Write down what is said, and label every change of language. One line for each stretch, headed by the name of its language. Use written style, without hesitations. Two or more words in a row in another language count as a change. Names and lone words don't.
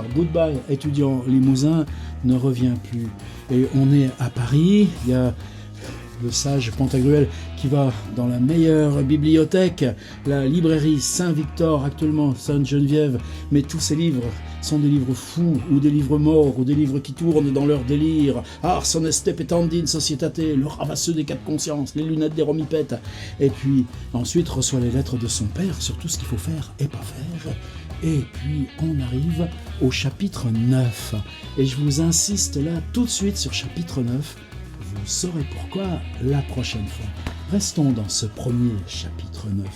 French: Goodbye, étudiant Limousin ne revient plus. Et on est à Paris, il y a le sage Pantagruel qui va dans la meilleure bibliothèque, la librairie Saint-Victor, actuellement Sainte-Geneviève, mais tous ces livres sont des livres fous, ou des livres morts, ou des livres qui tournent dans leur délire.
Latin: Ars honeste petendine societate,
French: le ravasseux des quatre consciences, les lunettes des romipètes. Et puis ensuite reçoit les lettres de son père sur tout ce qu'il faut faire et pas faire. Et puis on arrive au chapitre 9. Et je vous insiste là tout de suite sur chapitre 9. Vous saurez pourquoi la prochaine fois. Restons dans ce premier chapitre 9.